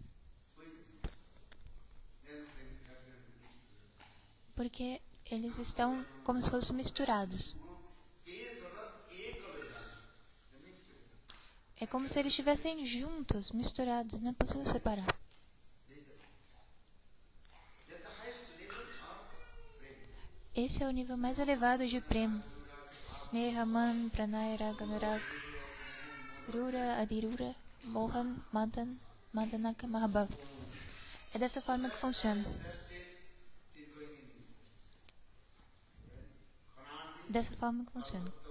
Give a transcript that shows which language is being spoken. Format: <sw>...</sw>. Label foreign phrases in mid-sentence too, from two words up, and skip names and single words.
<pt>Porque eles estão como se fossem misturados. É como se eles estivessem juntos, misturados, não é possível separar. Esse é o nível mais elevado de Prema.</pt> <sa>स्नेहमान, प्रणय, रागानुराग, रूढ, अधिरूढ, मोहन, मादन, मादनाख्य, महाभाव.</sa> <pt>É dessa forma que funciona. Dessa forma que funciona.</pt>